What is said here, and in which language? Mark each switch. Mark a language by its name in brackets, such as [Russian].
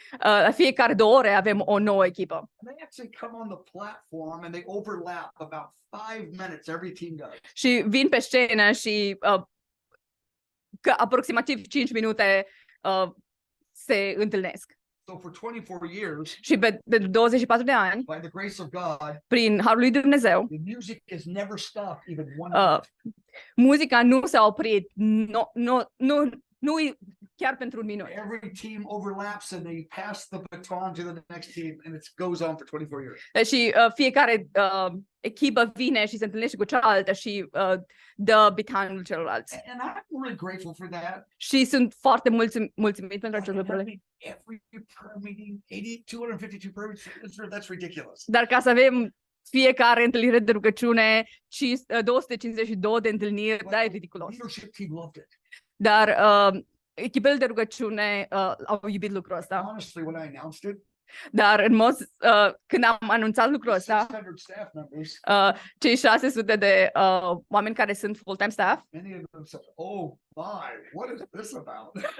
[Romanian] La fiecare 2 ore avem o nouă echipă. [English] And they actually come on the platform and they overlap about 5 minutes. Every team does. [Romanian] Și vin pe scenă și că aproximativ 5 minute se întâlnesc. [English] So for 24 years, [Romanian] Și de 24 de ani, [English] by the grace of God, [Romanian] prin harul lui Dumnezeu, [English] the music has never stopped even one Uh, minute. [Romanian] muzica nu s-a oprit, nu chiar pentru un minut. [English] Every team overlaps and they pass the baton to the next team and it goes on for 24 years. [Romanian] Și fiecare echipă vine și se întâlnește cu cealaltă și dă bitanul celorlalți. [English] And I'm really grateful for that. [Romanian] Și sunt foarte mulțumit pentru acest lucru. [English] Every prayer meeting, 252 prayer meetings, that's ridiculous. [Romanian] Dar ca să avem fiecare întâlnire de rugăciune, 252 de întâlniri, [English] But [Romanian] da, e [English] the [Romanian] ridiculos. [English] leadership team loved it. [Romanian] Dar echipele de rugăciune au iubit lucrul ăsta. [English] Honestly, when I announced it, [Romanian] Dar în mod, când am anunțat lucrul ăsta, [English] 600 staff members, [Romanian] cei 600 de oameni care sunt full-time staff, [English] many of them said, "Oh my, what is this about?"